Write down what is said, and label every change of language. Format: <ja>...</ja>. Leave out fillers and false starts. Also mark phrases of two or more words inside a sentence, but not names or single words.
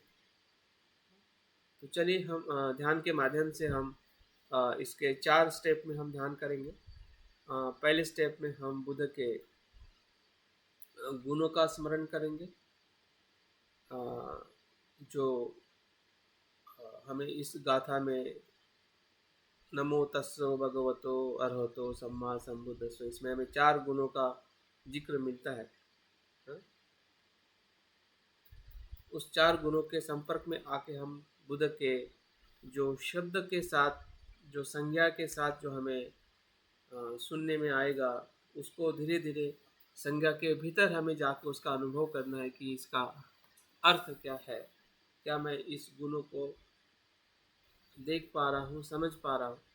<hi>तो चलिए हम ध्यान के माध्यम से हम इसके 4 स्टेप में हम ध्यान करेंगे। पहले स्टेप में हम बुद्ध के गुणों का स्मरण करेंगे, जो हमें इस गाथा में</hi> <pi>नमो तस्सो भगवतो अरहतो सम्मा संबुद्धस्व,</pi> <hi>इसमें हमें 4 गुणों का जिक्र मिलता है। उस चार गुणों के संपर्क में आके हम बुद्ध के जो शब्द के साथ, जो संज्ञा के साथ जो हमें सुनने में आएगा, उसको धीरे धीरे संज्ञा के भीतर हमें जाके उसका अनुभव करना है कि इसका अर्थ क्या है, क्या मैं इस गुणों को देख पा रहा हूँ, समझ पा रहा हूँ।</hi>